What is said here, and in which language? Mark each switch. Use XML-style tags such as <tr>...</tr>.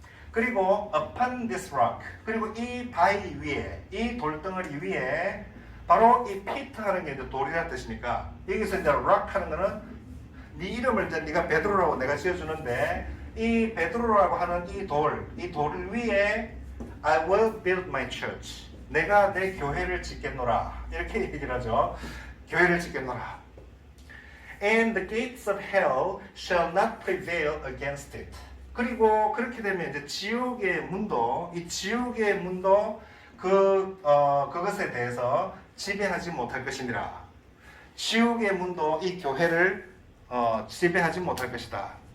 <ko>그리고</ko> <en>upon this rock</en> <ko>그리고 이 바위 위에 이 돌덩어리 위에 바로 이 피트 하는 게 이제 돌이라는 뜻이니까 여기서 이제 rock 하는 거는 네 이름을 이제 네가 베드로라고 내가 지어주는데 이 베드로라고 하는 이 돌 위에</ko> <en>I will build my church.</en> <ko>내가 내 교회를 짓겠노라. 이렇게 얘기를 하죠. 교회를 짓겠노라.</ko> <en>And the gates of hell shall not prevail against it.</en> <ko>그리고 그렇게 되면 이제 지옥의 문도, 이 지옥의 문도 그것에 대해서 지배하지 못할 것이니라. 지옥의 문도 이 교회를 지배하지 못할 것이다.</ko>